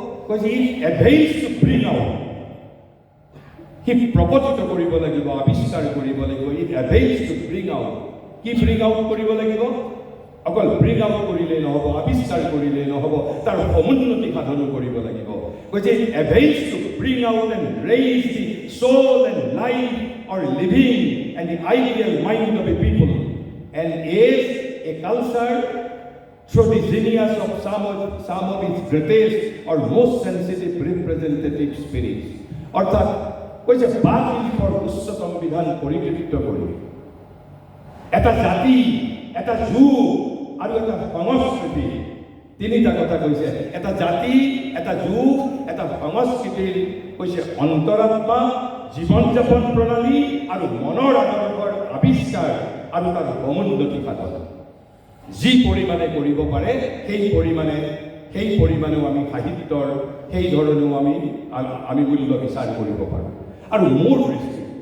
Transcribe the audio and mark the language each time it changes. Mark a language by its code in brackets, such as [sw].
[as] কৈছে [en] it avails to bring out, [as] সি প্ৰকটিত কৰিব লাগিব, আৱিষ্কাৰ কৰিব লাগিব। [en] it avails to bring out, [as] কি ব্ৰিং আউট কৰিব লাগিব? অকল ব্ৰিং আউট কৰিলেই নহ'ব, আৱিষ্কাৰ কৰিলেই নহ'ব, তাৰ সমুন্নতি সাধনো কৰিব লাগিব। কৈছে [en] it avails to bring out and raise the soul and life or living and the ideal mind of a people and is a culture through the genius of some of its greatest or most sensitive representative spirits. [as] অৰ্থাৎ কৈছে বাক শিল্পৰ উচ্চতম বিধান পৰিকৃত কৰি এটা জাতি, এটা যুগ আৰু এটা সংস্কৃতি, 3টা কথা কৈছে। এটা জাতি, এটা যুগ, এটা সংস্কৃতিৰ কৈছে অন্তৰাত্মা, জীৱন যাপন প্ৰণালী আৰু মনৰ আদৰ্শৰ আৱিষ্কাৰ আৰু তাৰ সমুন্নতি সাধন যি পৰিমাণে কৰিব পাৰে, সেই পৰিমাণেও আমি সাহিত্যৰ সেই ধৰণেও আমি মূল্য বিচাৰ কৰিব পাৰোঁ। আৰু মোৰ দৃষ্টিত